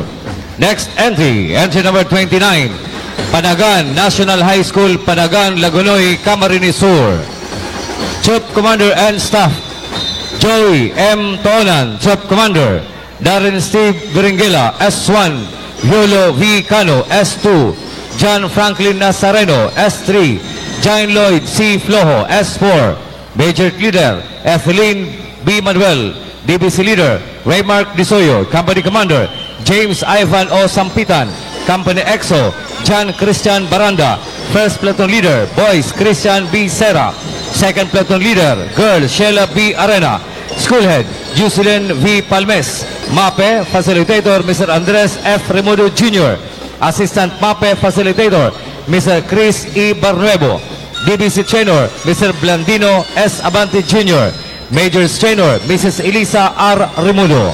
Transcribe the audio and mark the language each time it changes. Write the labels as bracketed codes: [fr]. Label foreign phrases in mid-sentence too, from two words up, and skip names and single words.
[en] Next entry, entry number 29, Panagan National High School, Panagan, Lagunoy, Camarines Sur. Troop Commander and Staff, Joey M. Tonan, Troop Commander. Darren Steve Beringela, S1, Yolo V. Cano, S2, John Franklin Nazareno, S3, John Lloyd C. Flojo, S4, Major Leader, Etheline B. Manuel, DBC Leader, Raymark Disoyo, Company Commander, James Ivan O. Sampitan, Company EXO, John Christian Baranda, First Platoon Leader, Boys, Christian B. Serra, Second Platoon Leader, Girls, Sheila B. Arena, School Head, Jocelyn V. Palmes, MAPE, Facilitator, Mr. Andres F. Remudo Jr., Assistant MAPE Facilitator, Mr. Chris E. Barnuevo, DBC Trainer, Mr. Blandino S. Abante Jr., Major Trainer, Mrs. Elisa R. Remudo.